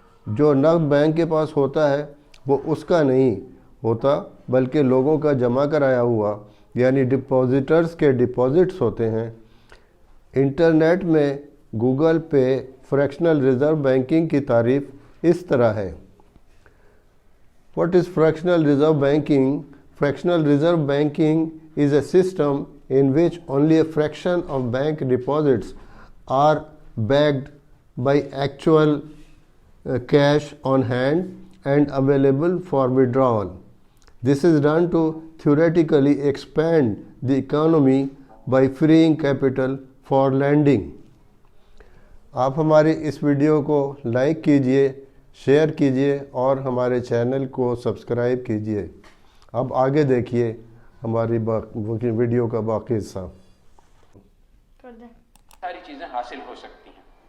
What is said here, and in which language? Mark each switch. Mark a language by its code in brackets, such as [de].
[hi] जो नक़द बैंक के पास होता है वो उसका नहीं होता, बल्कि लोगों का जमा कराया हुआ यानी डिपॉजिटर्स के डिपॉजिट्स होते हैं। इंटरनेट में गूगल पे फ्रैक्शनल रिज़र्व बैंकिंग की तारीफ़ इस तरह है। [en] What is fractional reserve banking? Fractional reserve banking is a system in which only a fraction of bank deposits are backed by actual cash on hand and available for withdrawal. This is done to theoretically expand the economy by freeing capital for lending. [hi] आप हमारी इस video को like कीजिए, share कीजिए और हमारे channel को subscribe कीजिए। अब आगे देखिए हमारी वीडियो का बाकी हिस्सा। सारी चीज़ें हासिल हो सकती हैं।